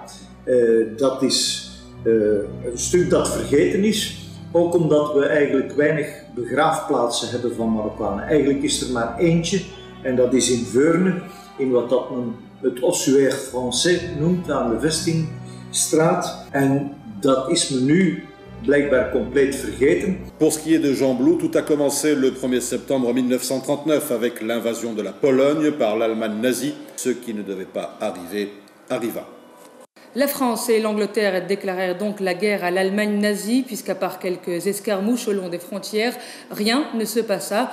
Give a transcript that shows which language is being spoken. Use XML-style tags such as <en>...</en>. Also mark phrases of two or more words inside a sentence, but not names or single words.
<nl>Dat is een stuk dat vergeten is, ook omdat we eigenlijk weinig begraafplaatsen hebben van Marokkanen. Eigenlijk is er maar eentje en dat is in Veurne, in wat dat men het Ossuaire Français noemt, aan de Vestingstraat. En dat is men nu blijkbaar compleet vergeten.</nl> <fr>Pour ce qui est de Gembloux, tout a commencé le 1er septembre 1939 avec l'invasion de la Pologne par l'Allemagne nazie. Ce qui ne devait pas arriver, arriva. La France et l'Angleterre déclarèrent donc la guerre à l'Allemagne nazie, puisqu'à part quelques escarmouches au long des frontières, rien ne se passa.</fr>